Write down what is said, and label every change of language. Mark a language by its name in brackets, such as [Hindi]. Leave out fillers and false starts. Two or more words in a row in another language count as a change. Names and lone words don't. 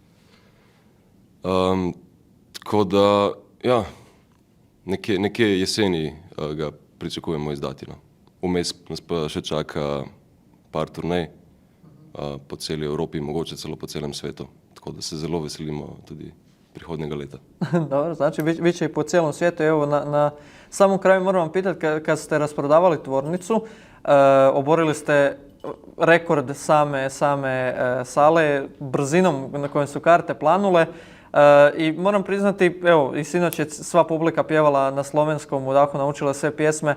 [Slovenian] Tako da, ja, nekje jeseni ga pričakujemo izdati. Vmes nas pa še čaka par turnej po celi Evropi, mogoče celo po celem svetu. Tako da se zelo veselimo tudi prihodnjega leta. Dobro, [Croatian] znači bit će i po cijelom svijetu. Evo, na samom kraju moram vam pitati, kad ste rasprodavali tvornicu, oborili ste rekord same sale, brzinom na kojoj su karte planule. I moram priznati, evo, i sinoć je sva publika pjevala na slovenskom, u dahu naučila sve pjesme.